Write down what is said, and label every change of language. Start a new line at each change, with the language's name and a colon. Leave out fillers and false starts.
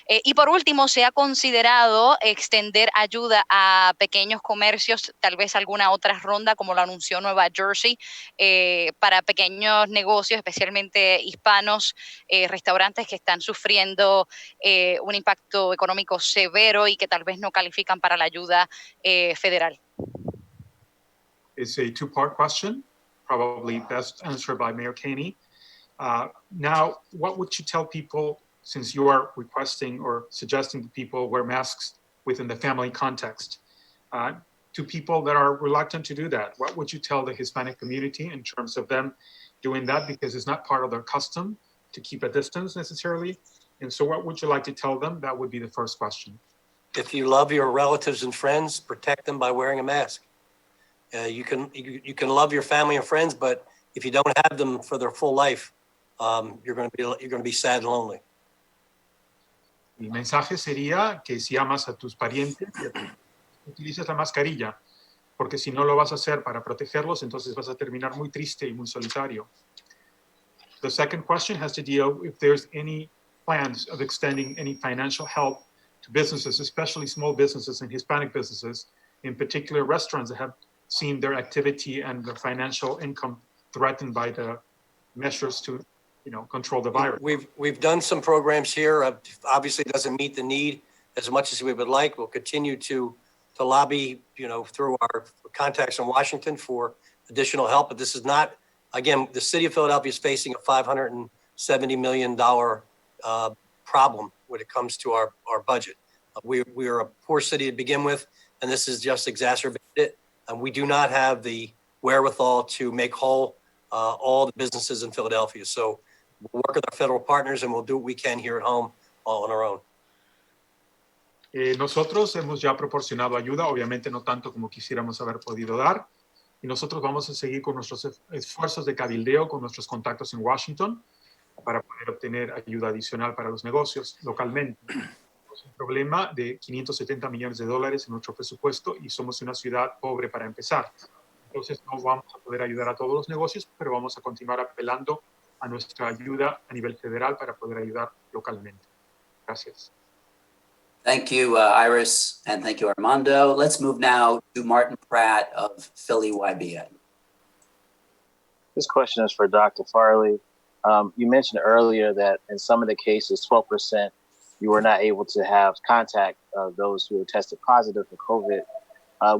Spanish: Y por último, ¿se ha considerado extender ayuda a pequeños comercios, tal vez alguna otra ronda, como lo anunció Nueva Jersey, para pequeños negocios, especialmente hispanos, restaurantes que están sufriendo un impacto económico severo y que tal vez no califican para la ayuda federal?
English: It's a two-part question, probably best answered by Mayor Caney. Now, what would you tell people, since you are requesting or suggesting that people wear masks within the family context, to people that are reluctant to do that? What would you tell the Hispanic community in terms of them doing that, because it's not part of their custom to keep a distance necessarily? And so what would you like to tell them? That would be the first question. If you love your relatives and friends, protect them by wearing a mask. You can love your family and friends, but if you don't have them for their full life, you're going to be sad and lonely.
Spanish: Mi mensaje sería que si amas a tus parientes, utilices la mascarilla, porque si no lo vas a hacer para protegerlos, entonces vas a terminar muy triste y muy solitario.
English: The second question has to deal if there's any plans of extending any financial help to businesses, especially small businesses and Hispanic businesses, in particular restaurants that have seen their activity and their financial income threatened by the measures to, control the virus. We've done some programs here. Obviously, it doesn't meet the need as much as we would like. We'll continue to lobby, through our contacts in Washington for additional help. But this is not, again, the city of Philadelphia is facing a $570 million problem when it comes to our budget. We are a poor city to begin with, and this has just exacerbated it. And we do not have the wherewithal to make whole all the businesses in Philadelphia. So we'll work with our federal partners and we'll do what we can here at home all on our own.
Spanish: Nosotros hemos ya proporcionado ayuda, obviamente no tanto como quisiéramos haber podido dar, y nosotros vamos a seguir con nuestros esfuerzos de cabildeo, con nuestros contactos en Washington, para poder obtener ayuda adicional para los negocios localmente. Tenemos un problema de $570 millones en nuestro presupuesto y somos una ciudad pobre para empezar. Entonces no vamos a poder ayudar a todos los negocios, pero vamos a continuar apelando a nuestra ayuda a nivel federal para poder ayudar localmente. Gracias.
English: Thank you, Iris, and thank you, Armando. Let's move now to Martin Pratt of Philly YBN. This question is for Dr. Farley. You mentioned earlier that in some of the cases, 12%, you were not able to have contact of those who were tested positive for COVID.